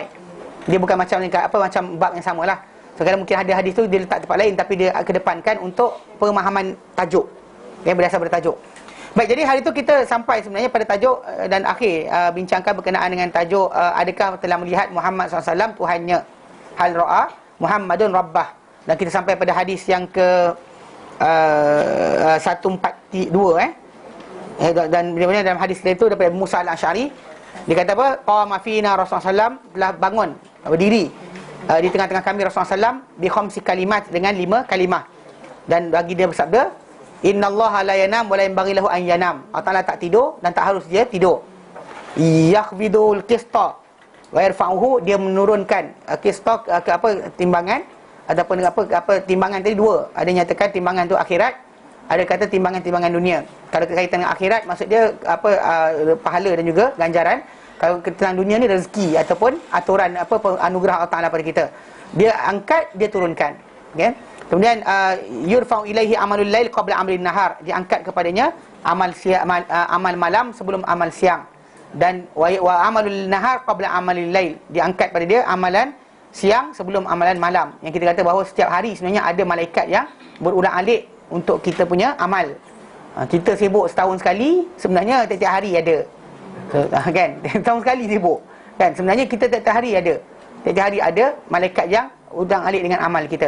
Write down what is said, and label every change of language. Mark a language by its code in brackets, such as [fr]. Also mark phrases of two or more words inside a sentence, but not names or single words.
[ms] Dia bukan macam macam bab yang samalah. So kadang mungkin ada hadis tu dia letak tempat lain tapi dia kedepankan untuk pemahaman tajuk. Yang berdasar pada tajuk. Baik, jadi hari itu kita sampai sebenarnya pada tajuk dan akhir bincangkan berkenaan dengan tajuk adakah telah melihat Muhammad SAW Tuhannya. [ar] هل رأى محمد ربه. [ms] Dan kita sampai pada hadis yang ke 142 dan bila dalam hadis itu daripada Musa al-Asy'ari dia kata apa? [ar] قام فينا رسول الله ﷺ [ms] telah bangun berdiri di tengah-tengah kami Rasulullah SAW [ar] بخمس كلمات [ms] dengan 5 kalimah. Dan bagi dia bersabda, [ar] إن الله لا ينام ولا ينبغي له أن ينام. [ms] Allah Taala tak tidur dan tak harus dia tidur. [ar] يخفض القسط ويرفعه, [ms] dia menurunkan qista ke timbangan ataupun timbangan tadi dua. Ada yang nyatakan timbangan tu akhirat, ada kata timbangan dunia. Kalau berkaitan dengan akhirat maksud dia pahala dan juga ganjaran. Kalau tentang dunia ni rezeki ataupun aturan anugerah Allah Taala pada kita. Dia angkat, dia turunkan. Okey. Kemudian [ar] يرفع إليه عمل الليل قبل أمر النهار, [ms] diangkat kepadanya amal siang, amal malam sebelum amal siang. Dan [ar] وعمل النهار قبل عمل الليل, [ms] diangkat pada dia amalan siang sebelum amalan malam. Yang kita kata bahawa setiap hari sebenarnya ada malaikat yang berulang-alik untuk kita punya amal. Kita sibuk setahun sekali, sebenarnya tiap-tiap hari ada. Kan? Setahun sekali sibuk. Kan? Sebenarnya kita tiap-tiap hari ada. Tiap-tiap hari ada malaikat yang ulang-alik dengan amal kita.